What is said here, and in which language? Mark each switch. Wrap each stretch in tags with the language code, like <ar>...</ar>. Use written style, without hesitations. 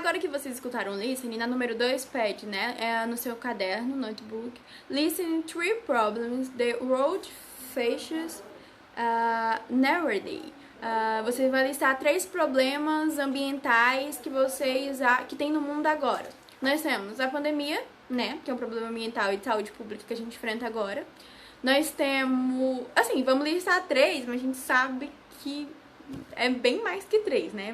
<pt>vocês escutaram listening, na número 2 pede, né? É no seu caderno, notebook.</pt> <en>Listen three problems the world faces nowadays.</en> <pt>Você vai listar 3 problemas ambientais que tem no mundo agora. Nós temos a pandemia, né? Que é um problema ambiental e de saúde pública que a gente enfrenta agora. Nós temos... Assim, vamos listar 3, mas a gente sabe que é bem mais que 3, né?</pt>